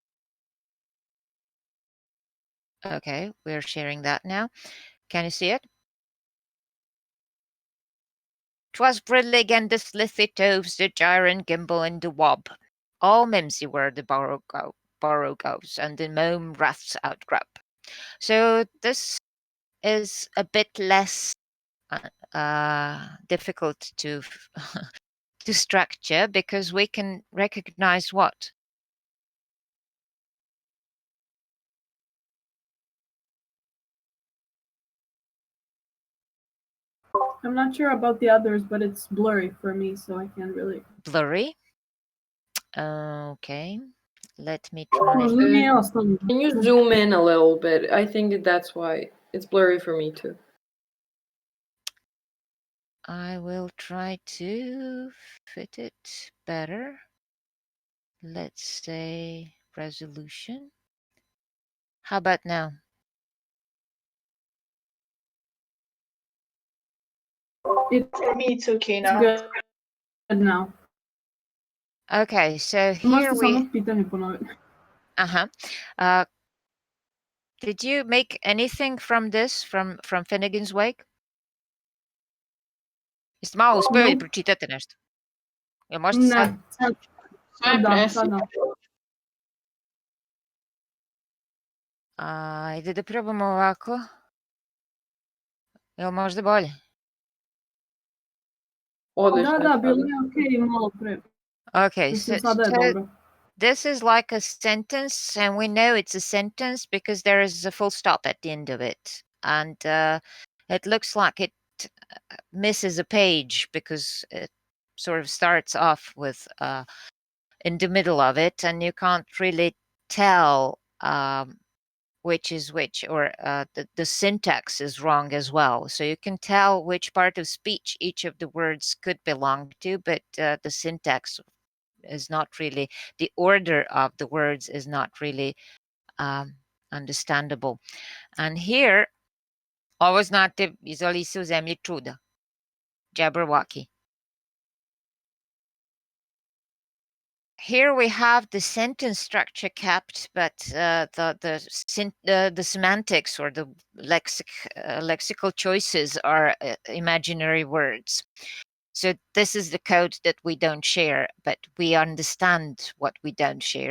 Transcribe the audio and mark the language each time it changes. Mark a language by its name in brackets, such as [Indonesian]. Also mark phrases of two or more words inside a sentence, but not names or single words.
[English] Okay, we're sharing that now. Can you see it? "'Twas brillig and the slithy toves, the gyre and gimble and the wob. All mimsy were the borogoves, and the mome raths outgrub." So this is a bit less difficult to to structure because we can recognize what? I'm not sure about the others, but it's blurry for me, so I can't really. Blurry. Okay, let me [Serbian] Možda [English] try. [Serbian] nije osnovno. [English] Can you zoom in a little bit? I think that's why it's blurry for me too. I will try to fit it better. Let's say resolution. How about now? For me, it's okay It's now. good now. Okay, so here [Serbian] Možete samo [English] we. [Serbian] pitanje ponoviti. [English] Did you make anything from this, from Finnegan's Wake? [Serbian] Jeste malo uspeli [English] Nope. [Serbian] pročitati nešto? Jel možete sad? Ne, sad Sve da, presi. sad da. Ajde da probamo ovako. Jel možda bolje? Odlično. Da, bilo je okej malo pre. [English] Okay, [Serbian] Mislim, sada je [English] so [Serbian] dobro. [English] this is like a sentence, and we know it's a sentence because there is a full stop at the end of it. And it looks like it misses a page because it sort of starts off with in the middle of it, and you can't really tell which is which, or the syntax is wrong as well. So you can tell which part of speech each of the words could belong to, but the syntax is not really, the order of the words is not really understandable. And here, [Serbian] ovo znate, izvoli se u zemlji čuda. [English] Jabberwocky. Here we have the sentence structure kept, but the semantics or the lexical choices are imaginary words. So this is the code that we don't share, but we understand what we don't share.